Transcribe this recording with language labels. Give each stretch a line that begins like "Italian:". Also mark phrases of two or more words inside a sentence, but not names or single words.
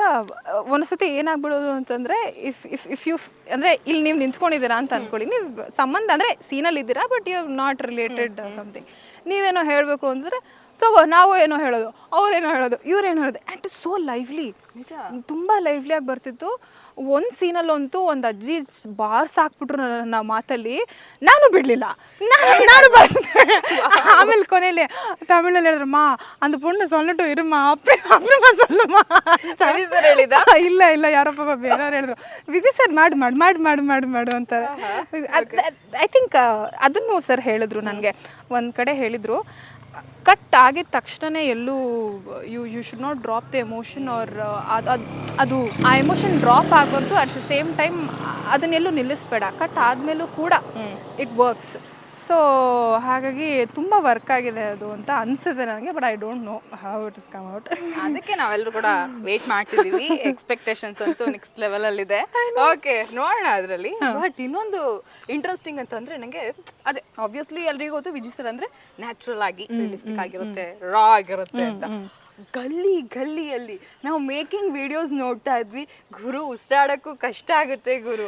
Kannada: ಒಂದ್ಸತಿ ಏನಾಗ್ಬಿಡೋದು ಅಂತಂದರೆ
English: if you
Kannada: ಅಂದರೆ ಇಲ್ಲಿ ನೀವು ನಿಂತ್ಕೊಂಡಿದ್ದೀರಾ ಅಂತ ಅಂದ್ಕೊಳ್ಳಿ, ನೀವು ಸಂಬಂಧ ಅಂದರೆ ಸೀನಲ್ಲಿ ಇದ್ದೀರಾ
English: but you not related something,
Kannada: ನೀವೇನೋ ಹೇಳಬೇಕು ಅಂದರೆ ತಗೋ ನಾವು ಏನೋ ಹೇಳೋದು, ಅವ್ರೇನೋ ಹೇಳೋದು, ಇವ್ರೇನೋ ಹೇಳೋದು.
English: and it's so lively,
Kannada: ತುಂಬ ಲೈವ್ಲಿಯಾಗಿ ಬರ್ತಿತ್ತು. ಒಂದು ಸೀನಲ್ಲಂತೂ ಒಂದು ಅಜ್ಜಿ ಬಾರ್ಸ್ ಹಾಕ್ಬಿಟ್ರು ನನ್ನ ಮಾತಲ್ಲಿ, ನಾನು ಬಿಡಲಿಲ್ಲ, ನಾನು ಬರ್ತೆ. ಆಮೇಲೆ ಕೊನೆಯಲ್ಲಿ ತಮಿಳಲ್ಲಿ ಹೇಳಿದ್ರು, ಮಾ
Tamil: அந்த பொண்ணு சொல்லட்டு இருமா அப்புறமா சொல்லுமா.
Kannada: ಹೇಳಿದ ಇಲ್ಲ ಇಲ್ಲ ಯಾರಪ್ಪ ಬೇರೆಯವ್ರು ಹೇಳಿದ್ರು, ವಿಜಯ್ ಸರ್ ಮಾಡು ಅಂತಾರೆ.
English: I think
Kannada: ಅದನ್ನು ಸರ್ ಹೇಳಿದ್ರು ನನಗೆ ಒಂದು ಕಡೆ ಹೇಳಿದರು, ಕಟ್ ಆಗಿದ ತಕ್ಷಣ ಎಲ್ಲೂ
English: you should not drop the emotion,
Kannada: ಆರ್ ಅದು ಆ
English: emotion drop
Kannada: ಆಗಬಾರ್ದು.
English: at the same time
Kannada: ಅದನ್ನೆಲ್ಲೂ ನಿಲ್ಲಿಸ್ಬೇಡ, ಕಟ್ ಆದಮೇಲೂ ಕೂಡ
English: it works.
Kannada: ಸೊ ಹಾಗಾಗಿ ತುಂಬ ವರ್ಕ್ ಆಗಿದೆ ಅದು ಅಂತ ಅನಿಸುತ್ತೆ ನನಗೆ,
English: but I don't know how it is come out.
Kannada: ಅದಕ್ಕೆ ನಾವೆಲ್ಲರೂ ಕೂಡ ವೇಟ್ ಮಾಡ್ತಿದ್ದೀವಿ. ಎಕ್ಸ್ಪೆಕ್ಟೇಷನ್ಸ್ ಅಂತೂ
English: next level.
Kannada: ಓಕೆ, ನೋಡೋಣ ಅದರಲ್ಲಿ. ಬಟ್ ಇನ್ನೊಂದು ಇಂಟ್ರೆಸ್ಟಿಂಗ್ ಅಂತಂದ್ರೆ ನನಗೆ ಅದೇ ಆಬ್ವಿಯಸ್ಲಿ ಎಲ್ರಿಗೂ ಗೊತ್ತು ವಿಜಯ್ ಸರ್ ಅಂದ್ರೆ ನ್ಯಾಚುರಲ್ ಆಗಿ ರಿಯಲಿಸ್ಟಿಕ್ ಆಗಿರುತ್ತೆ, ರಾ ಆಗಿರುತ್ತೆ ಅಂತ. ಗಲ್ಲಿಯಲ್ಲಿ ನಾವು
English: making videos
Kannada: ನೋಡ್ತಾ ಇದ್ವಿ, ಗುರು ಉಸಿರಾಡೋಕ್ಕೂ ಕಷ್ಟ ಆಗುತ್ತೆ ಗುರು.